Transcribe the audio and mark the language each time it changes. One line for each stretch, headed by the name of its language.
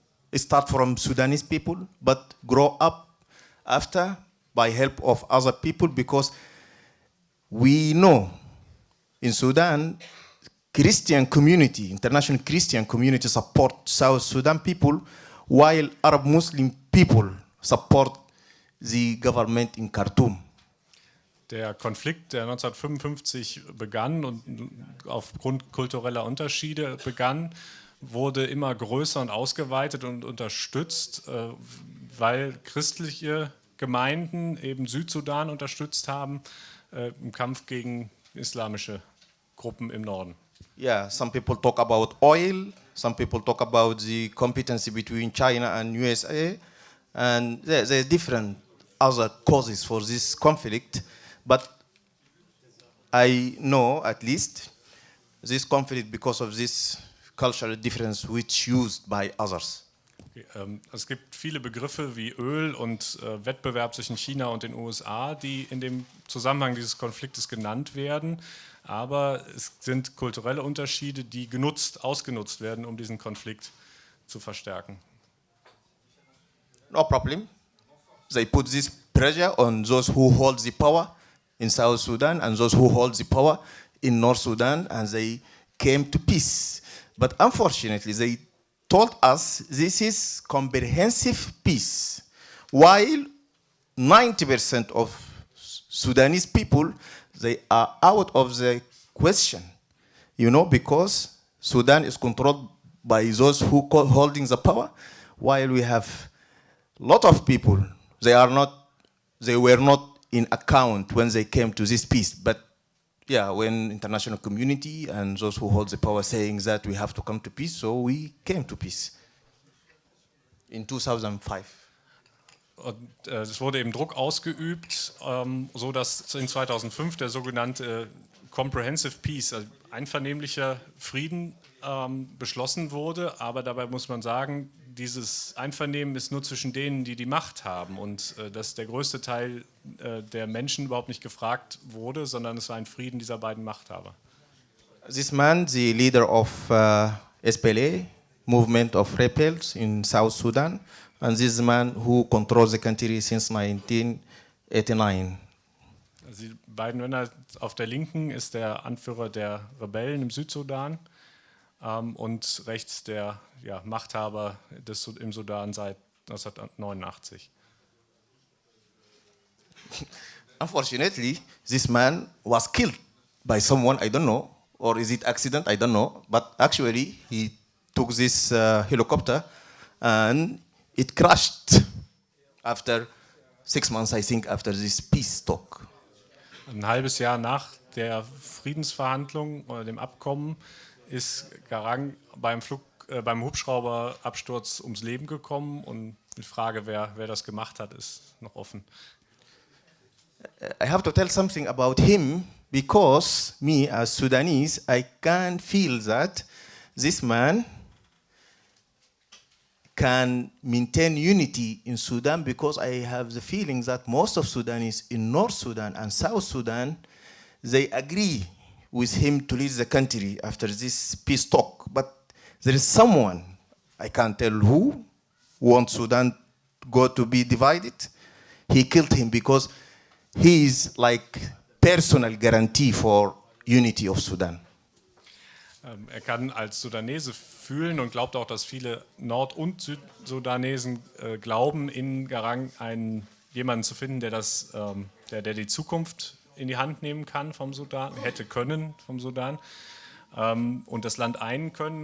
English: it starts from Sudanese people, but grow up after by help of other people, because we know in Sudan, Christian community, international Christian community support South Sudan people, while Arab Muslim people support the government in Khartoum.
German: Der Konflikt, der 1955 begann und aufgrund kultureller Unterschiede begann, wurde immer größer und ausgeweitet und unterstützt, weil christliche Gemeinden eben Südsudan unterstützt haben im Kampf gegen islamische Gruppen im Norden.
English: Yeah, some people talk about oil, some people talk about the competency between China and USA, and there are different other causes for this conflict, but I know at least this conflict because of this cultural difference which used by others.
German: Okay, es gibt viele Begriffe wie Öl und Wettbewerb zwischen China und den USA, die in dem Zusammenhang dieses Konfliktes genannt werden, aber es sind kulturelle Unterschiede, die ausgenutzt werden, um diesen Konflikt zu verstärken.
English: No problem. They put this pressure on those who hold the power in South Sudan and those who hold the power in North Sudan, and they came to peace. But unfortunately, they told us this is comprehensive peace, while 90% of Sudanese people, they are out of the question, you know, because Sudan is controlled by those who holding the power, while we have a lot of people, they were not in account when they came to this peace. But yeah, when international community and those who hold the power saying that we have to come to peace, so we came to peace in 2005.
German: Und es wurde eben Druck ausgeübt, so dass in 2005 der sogenannte Comprehensive Peace, also einvernehmlicher Frieden, beschlossen wurde. Aber dabei muss man sagen, dieses Einvernehmen ist nur zwischen denen, die die Macht haben, und dass der größte Teil der Menschen überhaupt nicht gefragt wurde, sondern es war ein Frieden dieser beiden Machthaber.
English: This man, the leader of SPLA, movement of rebels in South Sudan, and this man who controls the country since 1989.
German: Also die beiden Männer auf der Linken ist der Anführer der Rebellen im Südsudan und rechts der Machthaber im Sudan seit 1989.
English: Unfortunately, this man was killed by someone, I don't know, or is it accident, I don't know, but actually he took this helicopter and it crashed after 6 months, I think, after this peace talk.
German: Ein halbes Jahr nach der Friedensverhandlung oder dem Abkommen ist Garang beim Hubschrauberabsturz ums Leben gekommen, und die Frage, wer das gemacht hat, ist noch offen.
English: I have to tell something about him because me as Sudanese, I can feel that this man can maintain unity in Sudan, because I have the feeling that most of Sudanese in North Sudan and South Sudan, they agree with him to lead the country after this peace talk. But there is someone, I can't tell who, wants Sudan to be divided. He killed him because he is like personal guarantee for unity of Sudan.
German: Er kann als Sudanese fühlen und glaubt auch, dass viele Nord- und Südsudanesen glauben, in Garang jemanden zu finden, der die Zukunft in die Hand nehmen kann vom Sudan, hätte können vom Sudan, und das Land einen können.